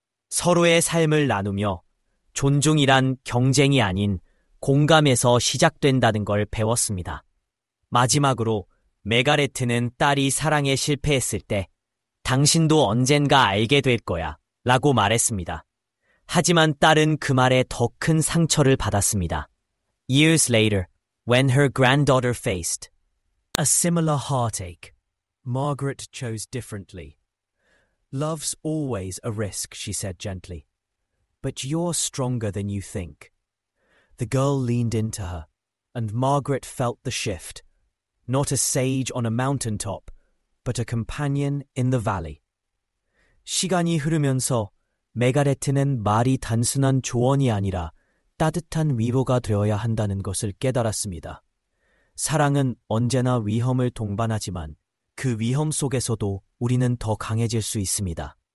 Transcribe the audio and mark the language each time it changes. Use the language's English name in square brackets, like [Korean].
[Korean] 서로의 삶을 나누며 존중이란 경쟁이 아닌 공감에서 시작된다는 걸 배웠습니다. 마지막으로 메가레트는 딸이 사랑에 실패했을 때 당신도 언젠가 알게 될 거야 라고 말했습니다. 하지만 딸은 그 말에 더 큰 상처를 받았습니다. [English] Years later, when her granddaughter faced a similar heartache, Margaret chose differently. Love's always a risk, she said gently. But you're stronger than you think. The girl leaned into her, and Margaret felt the shift. Not a sage on a mountaintop, but a companion in the valley. [Korean] 시간이 흐르면서 메가레트는 말이 단순한 조언이 아니라 따뜻한 위로가 되어야 한다는 것을 깨달았습니다. 사랑은 언제나 위험을 동반하지만 그 위험 속에서도 우리는 더 강해질 수 있습니다.